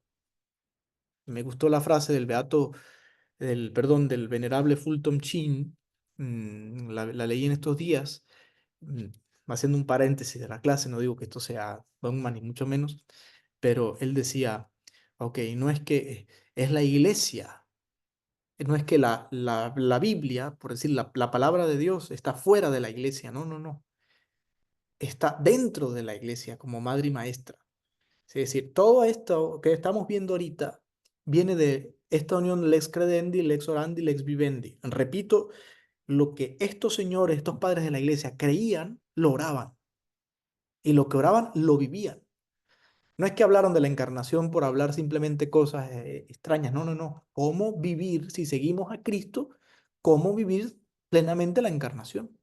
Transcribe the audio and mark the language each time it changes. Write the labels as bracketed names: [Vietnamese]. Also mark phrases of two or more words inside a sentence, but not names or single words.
[Spanish] Me gustó la frase del beato perdón, del venerable Fulton Sheen, la leí en estos días, mm, haciendo un paréntesis de la clase, no digo que esto sea dogma ni mucho menos, pero él decía, ok, no es que es la iglesia, no es que la Biblia, por decir, la palabra de Dios está fuera de la iglesia, no, no, no, está dentro de la iglesia como madre y maestra. Es decir, todo esto que estamos viendo ahorita viene de esta unión [Latin] lex credendi, lex orandi, lex vivendi. [Spanish] Repito, lo que estos señores, estos padres de la iglesia creían, lo oraban. Y lo que oraban, lo vivían. No es que hablaron de la encarnación por hablar simplemente cosas extrañas. No, no, no. ¿Cómo vivir, si seguimos a Cristo, cómo vivir plenamente la encarnación?